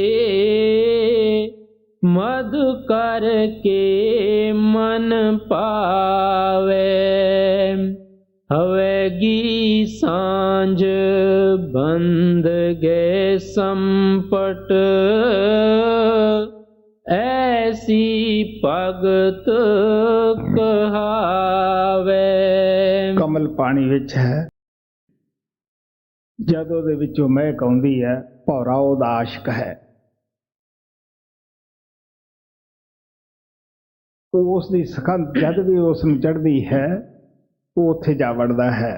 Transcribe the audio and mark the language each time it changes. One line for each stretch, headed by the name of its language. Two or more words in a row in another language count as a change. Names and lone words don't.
Hindi: मधु करके मन पावे, हवेगी सांझ बंध गए संपट, ऐसी भगत कहावे।
Punjabi: ਕਮਲ ਪਾਣੀ ਵਿੱਚ ਹੈ, ਜਦ ਉਹਦੇ ਵਿੱਚੋਂ ਮਹਿਕ ਆਉਂਦੀ ਹੈ, ਭੌਰਾ ਉਹਦਾ ਆਸ਼ਕ ਹੈ। ਉਸ ਦੀ ਸੁਗੰਧ ਜਦ ਵੀ ਉਸ ਨੂੰ ਚੜ੍ਹਦੀ ਹੈ, ਉਹ ਉੱਥੇ ਜਾ ਵੜਦਾ ਹੈ।